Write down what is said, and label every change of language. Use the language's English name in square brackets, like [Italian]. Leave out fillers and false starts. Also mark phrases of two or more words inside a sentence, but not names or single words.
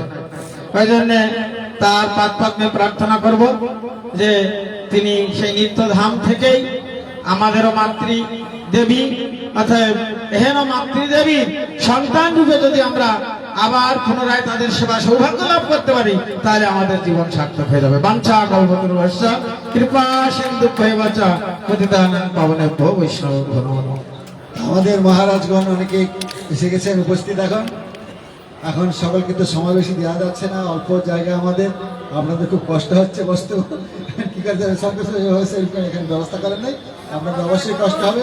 [Bangla] ওই জন্য তার পাদ পদ্মে প্রার্থনা করব যে তিনি সেই নিত্যধাম থেকেই আমাদেরও মাতৃ দেবী অর্থাৎ এহেন মাতৃদেবী সন্তান রূপে যদি আমরা আবার পুনরায় তাদের সেবা সৌভাগ্য লাভ করতে পারি, তাহলে আমাদের জীবন সার্থক হয়ে যাবে। [Sanskrit] বাঞ্ছা কল্পতরুভ্যশ্চ কৃপা সিন্ধুভ্যেব চ পতিতানাং পাবনেভ্যো বৈষ্ণবেভ্যো নমো নমঃ। [Bangla] আমাদের মহারাজগণ অনেকে এসে গেছেন উপস্থিত। এখন সকলকে তো সমাবেশী দেওয়া যাচ্ছে না, অল্প জায়গা আমাদের, আপনাদের খুব কষ্ট হচ্ছে বস্তু ঠিক আছে, সব কিছু এখানে ব্যবস্থা করেন নাই, আপনাদের অবশ্যই কষ্ট হবে।